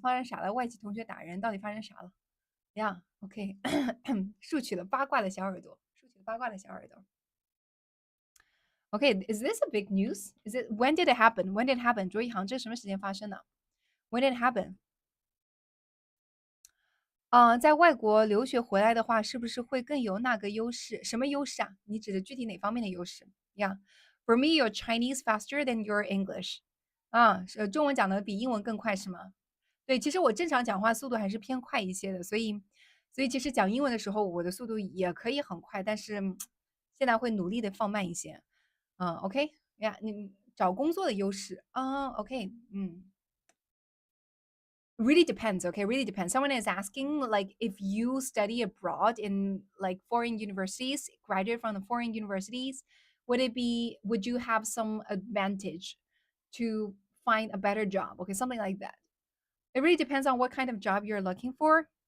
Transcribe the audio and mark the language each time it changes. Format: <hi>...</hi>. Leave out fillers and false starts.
<zh>发生啥了？外籍同学打人，到底发生啥了？呀，OK，竖起了八卦的小耳朵，竖起了八卦的小耳朵。</zh> <en>OK，is this a big news? Is it when did it happen? When did it happen?</en> <zh>卓一航，这什么时间发生的？</zh> <en>When did it happen?</en> <zh>在外国留学回来的话，是不是会更有那个优势？什么优势啊？你指的具体哪方面的优势？</zh> <en>Yeah，for me, your Chinese faster than your English。</en> <zh>是中文讲的比英文更快是吗？对，其实我正常讲话速度还是偏快一些的，所以其实讲英文的时候，我的速度也可以很快，但是现在会努力的放慢一些。 OK，呀，你找工作的优势，OK，</zh> <en>really depends. Okay, really depends. Someone is asking like if you study abroad in like foreign universities, graduate from the foreign universities, would you have some advantage to find a better job? Okay, something like that. It really depends on what kind of job you're looking for.</en>